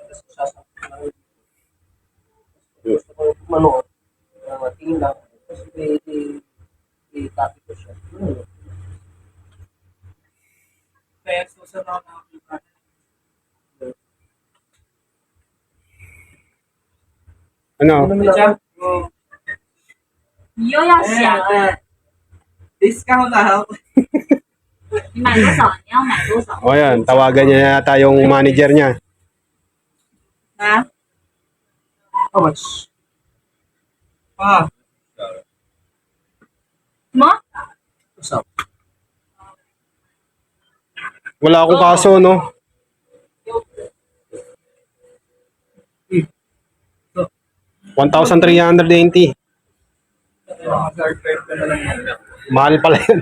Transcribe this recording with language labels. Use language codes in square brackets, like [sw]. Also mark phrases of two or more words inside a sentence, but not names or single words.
[tl] Kasi sasalpak lang. Gusto ko manood. Tingin lang. Kasi i-copy ko siya. Kaya susunod ako nakakita. ano? Ano siya? Oh. [zh] 你又要想了， [tl] Discount na ako. [zh] 你买多少？你要买多少？ [tl] O yan, tawagan niya yata yung manager niya. Ha? [en] How much? Ah, [zh] 什么？ [tl] Usap. Wala akong kaso, no? $1,380. [en] third card [tl] ko na lang yan. Mahal pala yun.